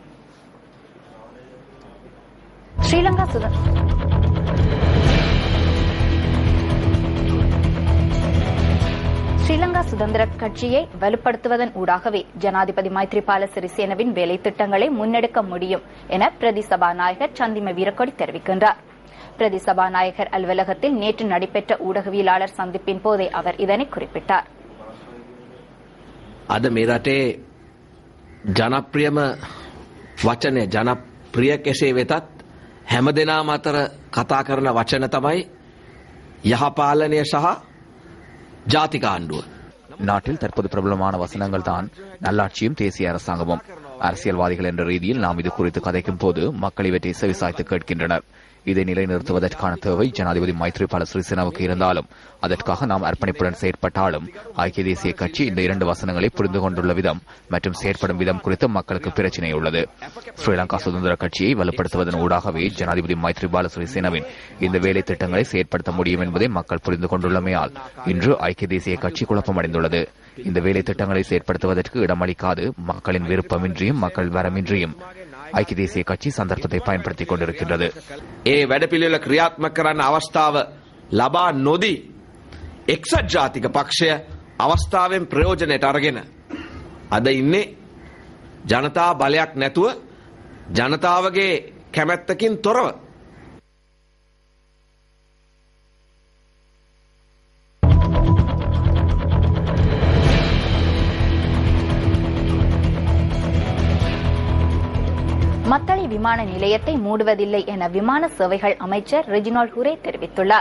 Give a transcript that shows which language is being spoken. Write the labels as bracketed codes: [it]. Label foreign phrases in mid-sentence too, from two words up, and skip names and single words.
[ta] ஸ்ரீலங்கா சுதந்திர கட்சியை வலுப்படுத்துவதன் ஊடாகவே ஜனாதிபதி மைத்ரிபால சிறிசேனவின் வேலை திட்டங்களை முன்னெடுக்க முடியும் என பிரதி சபாநாயகர் சந்திம வீரக்கொடி தெரிவிக்கின்றார். பிரதி சபாநாயகர் அலுவலகத்தில் நேற்று நடைபெற்ற ஊடகவியலாளர் சந்திப்பின் போதே அவர் இதனை குறிப்பிட்டார். [si] අද මේ රටේ ජනප්‍රියම වචනය ජනප්‍රිය කෙසේ වෙතත් හැමදෙනාම අතර කතා කරන වචන තමයි යහපාලනය සහ ජාතික ආණ්ඩුව. [ta] நாட்டில் தற்போது பிரபலமான வசனங்கள் தான் நல்லாட்சியும் தேசிய அரசாங்கமும். அரசியல்வாதிகள் என்ற ரீதியில் நாம் இது குறித்து கதைக்கும் போது மக்கள் இவற்றை செவிசாய்த்து கேட்கின்றனர். இதை நிலைநிறுத்துவதற்கான தேவை ஜனாதிபதி மைத்ரிபால சிறிசேனவுக்கு இருந்தாலும் அதற்காக நாம் அர்ப்பணிப்புடன் செயற்பட்டாலும் ஐக்கிய தேசிய கட்சி இந்த 2 வசனங்களை புரிந்து கொண்டுள்ள விதம் மற்றும் செயற்படும் விதம் குறித்து மக்களுக்கு பிரச்சினை உள்ளது. ஸ்ரீலங்கா சுதந்திர கட்சியை வலுப்படுத்துவதன் ஊடாகவே ஜனாதிபதி மைத்ரிபால சிறிசேனவின் இந்த வேலை திட்டங்களை செயற்படுத்த முடியும் என்பதை மக்கள் புரிந்து கொண்டுள்ளமையால் இன்று ஐக்கிய தேசிய கட்சி குழப்பமடைந்துள்ளது. இந்த வேலை திட்டங்களை செயற்படுத்துவதற்கு இடமளிக்காது மக்களின் விருப்பமின்றியும் மக்கள் வரமின்றியும் ஐக்கிய தேசிய கட்சி சந்தர்ப்பத்தை பயன்படுத்திக் கொண்டிருக்கின்றது. [si] ඒ වැඩපිළිවෙල ක්‍රියාත්මක කරන්න අවස්ථාව ලබා නොදී එක්සත් ජාතික පක්ෂය අවස්ථාවෙන් ප්‍රයෝජනයට අරගෙන අද ඉන්නේ ජනතා බලයක් නැතුව ජනතාවගේ කැමැත්තකින් තොරව. [ta] மத்தளை விமான நிலையத்தை மூடுவதில்லை என விமான சேவைகள் அமைச்சர் ரெஜினால்ட் ஹூரே தெரிவித்துள்ளார்.